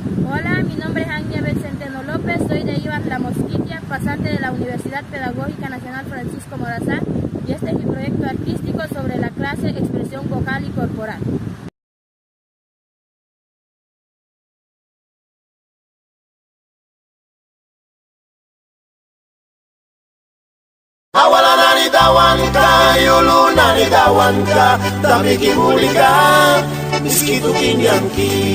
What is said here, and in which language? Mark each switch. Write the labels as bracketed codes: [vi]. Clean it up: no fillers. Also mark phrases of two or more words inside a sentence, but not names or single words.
[es] Hola, mi nombre es Ángel Centeno López, soy de Iván La Mosquitia, pasante de la Universidad Pedagógica Nacional Francisco Morazán, y este es mi proyecto artístico sobre la clase Expresión Vocal y Corporal. [miq] Awala nani dawanka, yulu nani dawanka, tamiki mulika, miskitu kinyanki.